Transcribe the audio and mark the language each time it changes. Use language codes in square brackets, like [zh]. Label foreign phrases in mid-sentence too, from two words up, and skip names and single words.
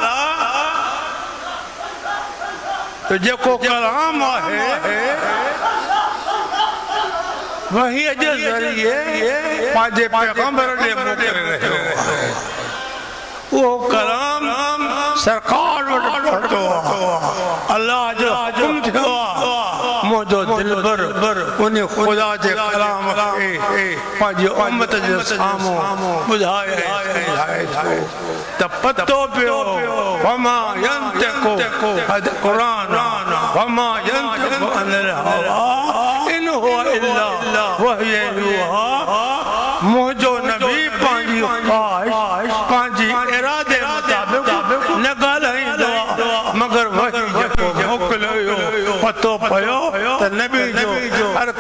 [sd] तो जेको कलाम आहे वही जे ज़रिए पंहिंजे पैगंबर ॾे मोकिले रहियो आहे वो कलाम सरकार वटि पहुतो आहे अल्लाह जो हुकुम थियो आहे मुंहिंजो दिलबर उन ख़ुदा जे कलाम खे पंहिंजी उम्मत जे साम्हूं ॿुधाए त पतो पियो [ar] وما ينطق عن قرآن وما ينطق عن الهوى إن هو إلا وحي يوحى [sd] मुंहिंजो नबी पंहिंजी ख्वाहिश पंहिंजी इरादे मुताबिक़ न ॻाल्हाईंदो मगर वही जेको मोकिलियो पतो पियो त नबी जो